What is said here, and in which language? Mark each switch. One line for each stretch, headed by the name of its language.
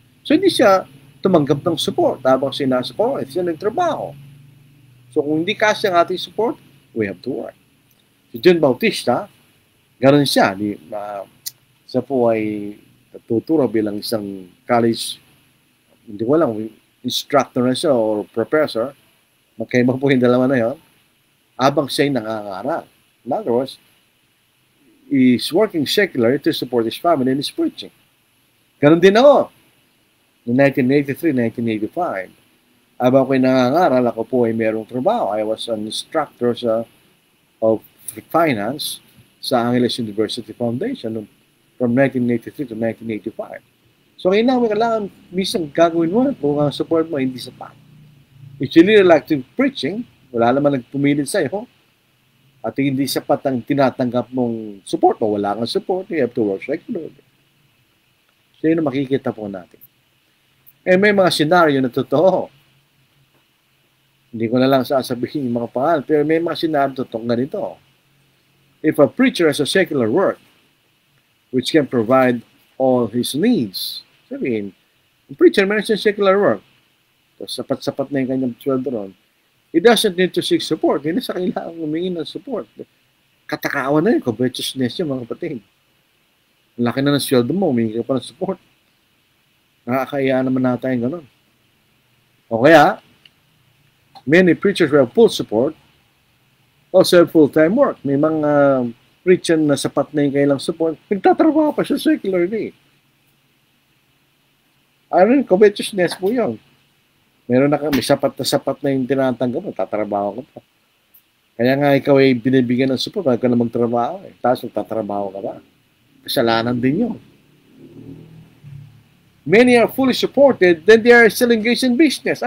Filipino: So hindi siya tumanggap ng support habang sinasupport. Siya nagtrabaho. So kung hindi kasi ang ating support,
English: we have to work.
Filipino: Si John Bautista, ganoon siya. Siya po ay tuturo bilang isang college, hindi ko alam, instructor na siya or professor. Magkaiba po yung dalawa na yun. Habang siya'y nangangaral.
English: In other words, he's working secularly to support his family and his preaching.
Filipino: Ganon din ako. In 1983-1985, habang ako'y nangangaral, ako po ay merong trabaho.
English: I was an instructor of finance sa Angeles University Foundation from 1983 to 1985.
Filipino: So, kailangan minsan gagawin mo kung ang support mo hindi sapat.
English: If you really like to preaching,
Filipino: wala naman nagpumilit sa'yo, at hindi sapat ang tinatanggap mong support o wala kang support,
English: you have to work regularly.
Filipino: So, yun ang makikita po natin. Eh, may mga senaryo na totoo. Hindi ko na lang sasabihin yung mga pangalan, pero may mga senaryo totoo ganito.
English: If a preacher has a secular work, which can provide all his needs,
Filipino: sabihin, ang preacher meron siyang secular work, so, sapat-sapat na yung kanyang sweldo ron,
English: he doesn't need to seek support.
Filipino: Hindi na sa kailangan humingi ng support. Katakaawan na yun, covetousness yun, mga kapatid. Ang laki na ng sweldo mo, humingi ka pa ng support. Nakakaya naman natin gano'n. O kaya,
English: many preachers who have full support also have full-time work.
Filipino: May mga preacher na sapat na yung kailang support, nagtatrabaho pa siya secularly. Ano yung covetousness po yun? Meron na may sapat na yung tinatanggap mo, tatrabaho ka pa. Kaya nga ikaw ay binibigyan ng support, huwag ka na magtrabaho eh. Tapos magtatrabaho ka ba? Kasalanan din yun.
English: Many are fully supported, then they are still engaged in business.